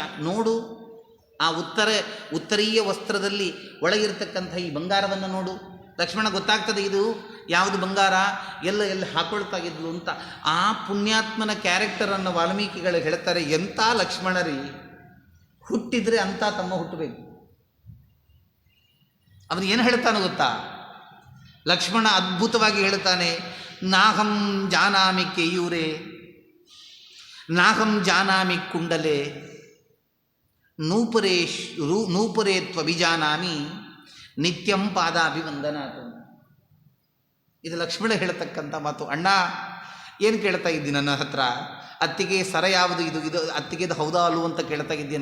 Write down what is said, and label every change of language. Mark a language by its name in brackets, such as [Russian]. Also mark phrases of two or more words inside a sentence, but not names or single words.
[Kannada] ನೋಡು, ಆ ಉತ್ತರೀಯ ವಸ್ತ್ರದಲ್ಲಿ ಒಳಗಿರ್ತಕ್ಕಂಥ ಈ ಬಂಗಾರವನ್ನು ನೋಡು ಲಕ್ಷ್ಮಣ, ಗೊತ್ತಾಗ್ತದೆ ಇದು ಯಾವುದು ಬಂಗಾರ, ಎಲ್ಲಿ ಹಾಕೊಳ್ತಾ ಇದ್ಲು ಅಂತ. ಆ ಪುಣ್ಯಾತ್ಮನ ಕ್ಯಾರೆಕ್ಟರನ್ನು ವಾಲ್ಮೀಕಿಗಳು ಹೇಳ್ತಾರೆ. ಎಂಥ ಲಕ್ಷ್ಮಣರಿ, ಹುಟ್ಟಿದರೆ ಅಂಥ ತಮ್ಮ ಹುಟ್ಟಬೇಕು. ಅವನು ಏನು ಹೇಳ್ತಾನೆ ಗೊತ್ತಾ? ಲಕ್ಷ್ಮಣ ಅದ್ಭುತವಾಗಿ ಹೇಳ್ತಾನೆ, [Sanskrit] ನಾಹಂ ಜಾನಾಮಿ ಕೇಯೂರೆ, ನಾಹಂ ಜಾನಾಮಿ ಕುಂಡಲೆ, ನೂಪುರೇ ತ್ವಭಿಜಾನಾಮಿ ನಿತ್ಯಂ ಪಾದಾಭಿವಂದನಾತು. [Kannada] ಇದು ಲಕ್ಷ್ಮಣ ಹೇಳ್ತಕ್ಕಂಥ ಮಾತು. ಅಣ್ಣ ಏನು ಕೇಳ್ತಾ ಇದ್ದೀನಿ ನನ್ನ ಹತ್ರ? ಅತ್ತಿಗೆ ಸರ ಯಾವುದು ಇದು ಅತ್ತಿಗೆದು ಹೌದಾ ಅಲ್ವ ಅಂತ ಕೇಳ್ತಾ ಇದ್ದೀನಿ.